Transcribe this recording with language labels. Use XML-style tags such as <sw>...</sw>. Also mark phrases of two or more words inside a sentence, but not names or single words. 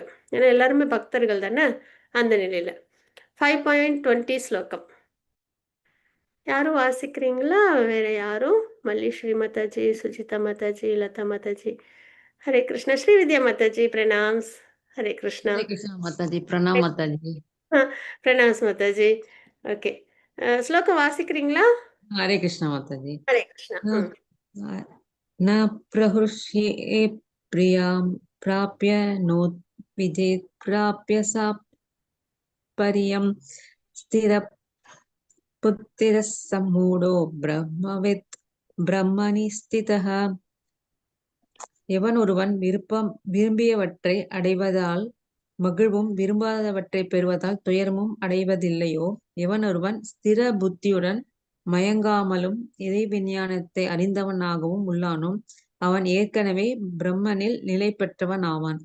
<ta>ஏன்னா எல்லாருமே பக்தர்கள் தானே. அந்த நிலையில 5.20 ஸ்லோகம் யாரும் வாசிக்கிறீங்களா? வேற யாரும்? மல்லிஸ்ரீ மாதாஜி, சுஜிதா மாதாஜி, லதா மாதாஜி. ஹரே கிருஷ்ணா. ஸ்ரீ வித்யா மாதாஜி பிரணாம்ஸ். ஹரே கிருஷ்ணா.</ta> <hi>हरे कृष्ण माता जी, प्रणाम माता जी।</hi> <ta>பிரணாம்ஸ் மாதாஜி. ஓகே. ஸ்லோகம் வாசிக்கிறீங்களா?</ta> <hi>हरे कृष्ण माता जी।</hi> <ta>ஹரே கிருஷ்ணா.</ta> <sa>न न प्रहृष्ये प्रियां प्राप्य नो विजेत् प्राप्य सा परियं स्थिर पुत्तिरः सम्मूढो ब्रह्मवित् ब्रह्मणि स्थितः।</sa> <ta>எவன் ஒருவன் விரும்பியவற்றை அடைவதால் மகிழ்வும் விரும்பாதவற்றை பெறுவதால் துயரமும் அடைவதில்லையோ, எவன் ஒருவன் ஸ்திர புத்தியுடன் மயங்காமலும் இறை விஞ்ஞானத்தை அறிந்தவனாகவும் உள்ளானோ, அவன் ஏற்கனவே பிரம்மனில் நிலை பெற்றவன் ஆவான்.</ta>